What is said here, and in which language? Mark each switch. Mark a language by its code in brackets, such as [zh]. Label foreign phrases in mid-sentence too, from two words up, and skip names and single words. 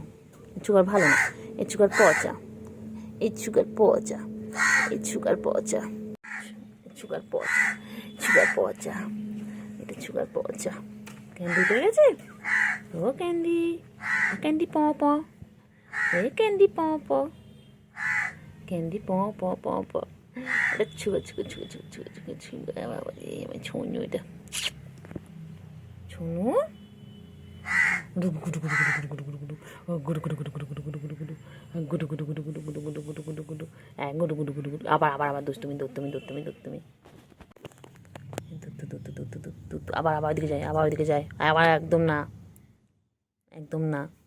[bn] সুগার ভালো না, এই সুগার পচা, এই সুগার পচা, এই সুগার পচা, সুগার পচা, সুগার পচা, এটা সুগার পচা। ক্যান্ডি পেয়ে গেছে, ও ক্যান্ডি, ক্যান্ডি প প, এ ক্যান্ডি প প, ক্যান্ডি প প প প। এটা ছুগা ছুগা ছুগা ছুগা ছুগা ছুগা ছুগা বাবা রে, আমার ছুঁয়ো এটা ছুঁয়ো। আবার আবার আবার দুষ্টুমি দুষ্টুমি দুষ্টুমি দুষ্টুমি, আবার আবার ওইদিকে যায়, আবার ওইদিকে যায়, আবার একদম না, একদম না।